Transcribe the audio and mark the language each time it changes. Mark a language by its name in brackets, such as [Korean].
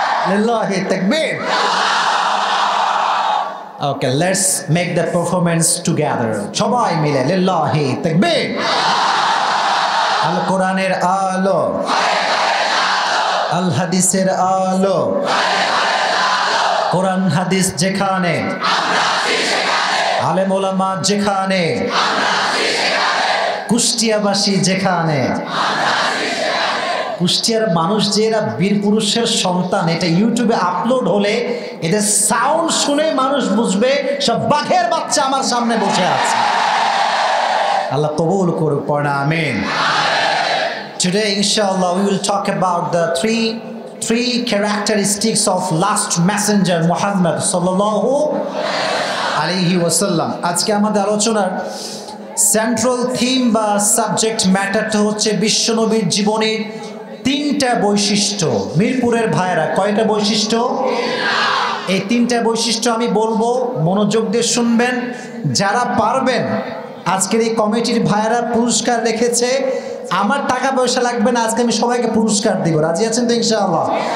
[Arabic] লিল্লাহি তাকবীর। [English] Okay, let's make the performance together. [Bangla] সবাই মিলে লিল্লাহি তাকবীর। আল কোরআনের আলো, আল হাদিসের আলো, কোরআন হাদিস যেখানে, আলেম ওলামা যেখানে, কুষ্টিয়াবাসী যেখানে, কুষ্টিয়ার মানুষ যে এরা বীর পুরুষের সন্তান, এটা ইউটিউবে আপলোড হলে এদের সাউন্ড শুনে মানুষ বুঝবে সব বাঘের বাচ্চা আমার সামনে বসে আছে। আল্লাহ কবুল করুক, পড়া আমিন। [English] Today, inshallah, we will talk about the three characteristics of last messenger Muhammad sallallahu alaihi wasallam. [Bangla] আজকে আমাদের আলোচনার সেন্ট্রাল থিম বা সাবজেক্ট ম্যাটারটা হচ্ছে বিশ্বনবীর জীবনের 3টা বৈশিষ্ট্য। মিরপুরের ভাইয়েরা কয়টা বৈশিষ্ট্য? এই 3টা বৈশিষ্ট্য আমি বলবো, মনোযোগ দিয়ে শুনবেন। যারা পারবেন, আজকের এই কমিটির ভাইয়েরা পুরস্কার রেখেছে, আমার টাকা পয়সা লাগবে না, আজকে আমি সবাইকে পুরস্কার দিব। রাজি আছেন তো ইনশাআল্লাহ?